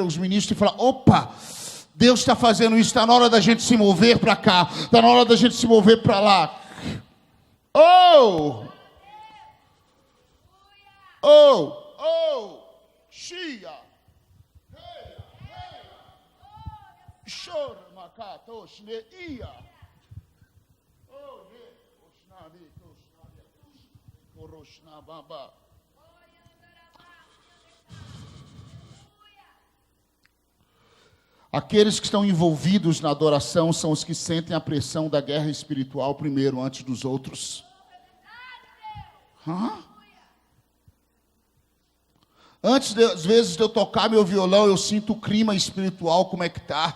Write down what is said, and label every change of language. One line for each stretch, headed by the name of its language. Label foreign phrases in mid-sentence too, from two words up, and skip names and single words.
Portuguese: Os ministros falam, opa, Deus está fazendo isso, está na hora da gente se mover para cá, está na hora da gente se mover para lá. Shia. Chora, macato, shneia. Oshnani, Koroshna Baba. Aqueles que estão envolvidos na adoração são os que sentem a pressão da guerra espiritual primeiro, antes dos outros. Antes, às vezes, de eu tocar meu violão, eu sinto o clima espiritual, como é que está.